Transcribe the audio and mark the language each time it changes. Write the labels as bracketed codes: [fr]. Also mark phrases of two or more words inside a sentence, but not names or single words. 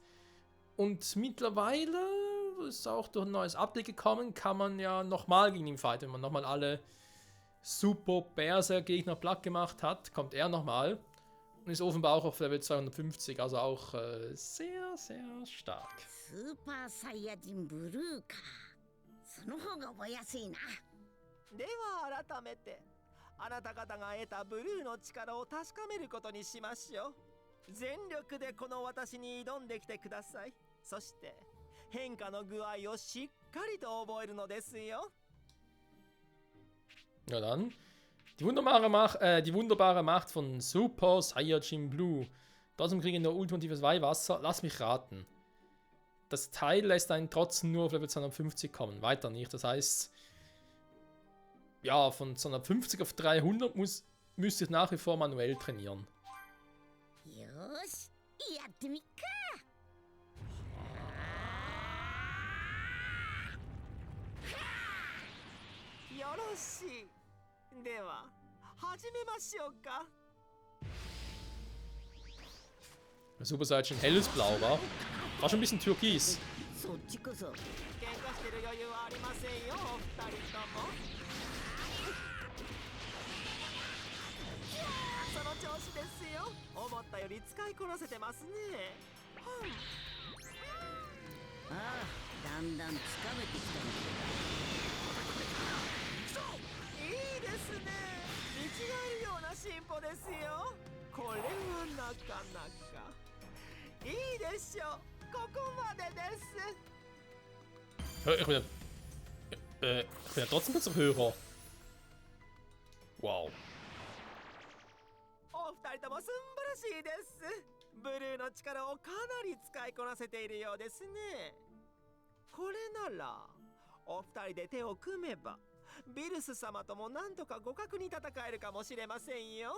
[de] Und mittlerweile ist auch durch ein neues Update gekommen, kann man ja nochmal gegen ihn fighten. Wenn man nochmal alle super Berserker-Gegner platt gemacht hat, kommt er nochmal. Und ist offenbar auch auf Level 250, also auch sehr, sehr stark. [ja] Super Saiyajin Blue か。その方が覚えやすいな。では改めてあなた方が得たブルーの力を確かめることにしましょう。全力でこの私に挑んできてください。そして変化の具合をしっかりと覚えるのですよ。 [de] Ja dann, die wunderbare Macht von Super Saiyajin Blue. Trotzdem kriegen wir nur ultimatives Weihwasser. Lass mich raten. Das Teil lässt einen trotzdem nur auf Level 250 kommen, weiter nicht. Das heißt, ja, von 250 auf 300 müsste ich nach wie vor manuell trainieren. [ja] よし、やってみっか。よろしい。では始めましょうか。 [de] Super Saiyan helles Blau war. War schon ein bisschen türkis. [ja] そっちこそ。喧嘩してる余裕はありませんよ、お二人とも。その調子ですよ。思ったより使いこなせてますね。ああ、だんだんつかめてきたんいいですね。見違えるような進歩ですよ。これはなかなかいいでしょう。ここまでです。 [de] Ich bin ja trotzdem besser Hörer. Wow. [ja] お二人とも素晴らしいです。ブルーの力をかなり使いこなせているようですね。これならお二人で手を組めばビルス様ともなんとか互角に戦えるかもしれませんよ。